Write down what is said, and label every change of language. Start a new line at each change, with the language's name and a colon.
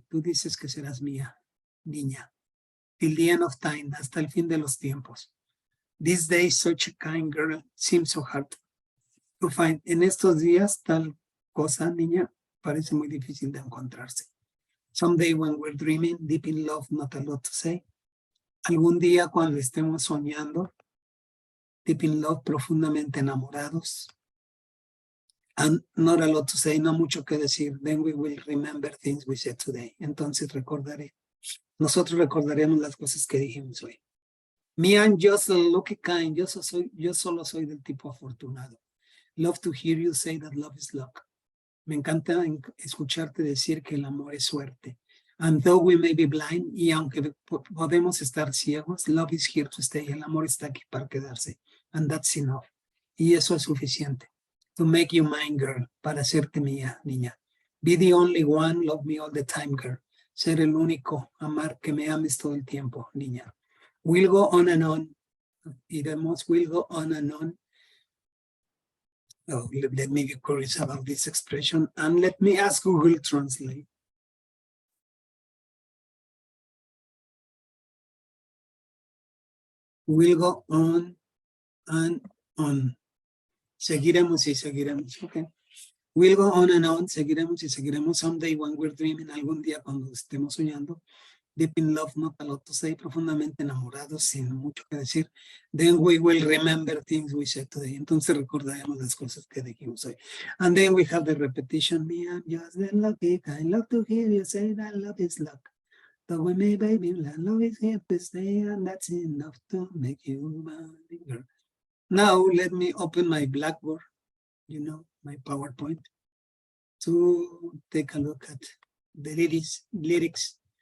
Spanish: Tú dices que serás mía, niña.
English: Till the end of time,
Spanish: hasta el fin de los tiempos.
English: These days, such a kind girl seems so hard to find.
Spanish: En estos días, tal cosa, niña, parece muy difícil de encontrarse.
English: Someday when we're dreaming, deep in love, not a lot to say.
Spanish: Algún día cuando estemos soñando,
English: deep in love,
Spanish: profundamente enamorados.
English: And not a lot to say,
Spanish: no mucho que decir.
English: Then we will remember things we said today.
Spanish: Entonces recordaré. Nosotros recordaremos las cosas que dijimos hoy.
English: Me, I'm just a lucky kind.
Spanish: Yo solo soy del tipo afortunado.
English: Love to hear you say that love is luck.
Spanish: Me encanta escucharte decir que el amor es suerte.
English: And though we may be blind,
Spanish: y aunque podemos estar ciegos,
English: love is here to stay.
Spanish: El amor está aquí para quedarse.
English: And that's enough.
Spanish: Y eso es suficiente.
English: To make you mine, girl.
Spanish: Para hacerte mía, niña.
English: Be the only one, love me all the time, girl.
Spanish: Ser el único, amar, que me ames todo el tiempo, niña.
English: We'll go on and on.
Spanish: Iremos,
English: we'll go on and on. Oh, let me be curious about this expression, and let me ask Google Translate. We'll go on and on.
Spanish: Seguiremos y seguiremos.
English: Okay. We'll go on and on.
Spanish: Seguiremos y seguiremos.
English: Someday when we're dreaming,
Spanish: algún día cuando estemos soñando.
English: Deep in love, not a lot to say,
Spanish: profundamente enamorados, sin mucho que decir.
English: Then we will remember things we said today.
Spanish: Entonces recordaremos las cosas que dijimos hoy.
English: And then we have the repetition. Me, I'm just the lucky kind. Love to hear you say that love is luck. Though we may, baby, love is here to stay, and that's enough to make you my girl. Now let me open my Blackboard, you know, my PowerPoint, to take a look at the lyrics.